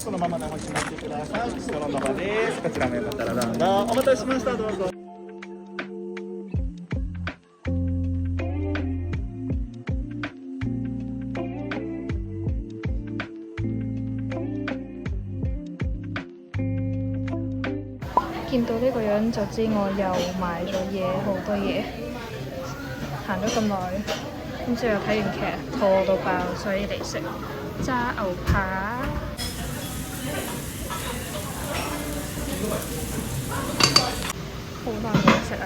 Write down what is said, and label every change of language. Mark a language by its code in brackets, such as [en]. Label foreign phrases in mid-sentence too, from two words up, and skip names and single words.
[ja] そのままお待ち待ってください。シトロンの場です。こちらメモったらどうぞ。お待たせしました。どうぞ。 [yue] 見到呢個樣就知我又買咗嘢，好多嘢，行咗咁耐，今朝又睇完劇，肚餓到爆，所以嚟食炸牛扒。好難冇食啊！